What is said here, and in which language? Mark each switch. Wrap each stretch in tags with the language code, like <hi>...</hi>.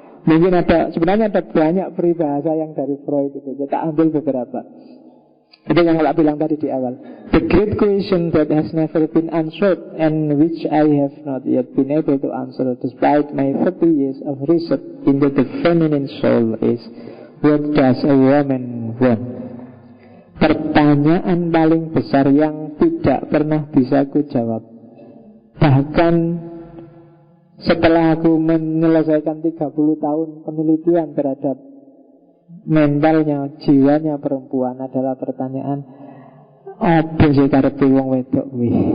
<id>Mungkin sebenarnya ada banyak peribahasa yang dari Freud itu. Kita ambil beberapa. Itu yang saya bilang tadi di awal.</id> <en>The great question that has never been answered and which I have not yet been able to answer despite my 30 years of research into the feminine soul is, what does a woman want?</en> <id>Pertanyaan paling besar yang tidak pernah bisa ku jawab. Bahkan setelah aku menyelesaikan 30 tahun penelitian terhadap mentalnya, jiwanya perempuan, adalah pertanyaan, apa sih</id> <jv>karepe wong wedok kuwi?</jv>